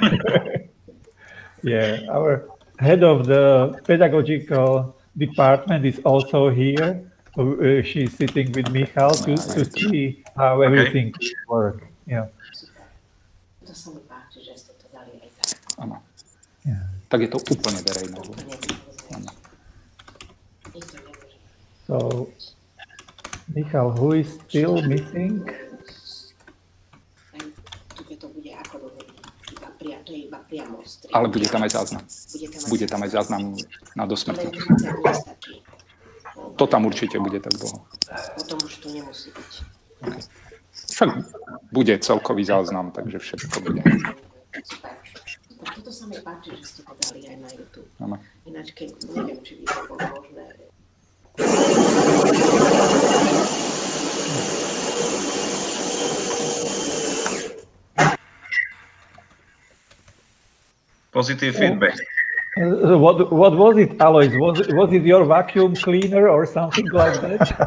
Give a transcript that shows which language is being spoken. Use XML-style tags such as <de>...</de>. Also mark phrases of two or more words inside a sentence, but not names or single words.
<en>Yeah, our head of the pedagogical department is also here. She's sitting with Michal to see how everything works. Yeah. Yeah.</en> <sk>Tak je to úplne verejné.</sk> <en>So, Michal, who is still missing?</en> <sk>Ale bude tam aj záznam. Bude tam aj záznam na dosmrtne. To tam určite bude tak dlho. Potom už to nemusí byť. Okay. Však bude celkový záznam, takže všetko bude. Toto sa mi páči, že ste to dali aj na YouTube. Ano. Ináč, keď neviem, či by to bolo možné.</sk> <en>Positive feedback. What was it, Alois? Was it your vacuum cleaner or something like that?</en>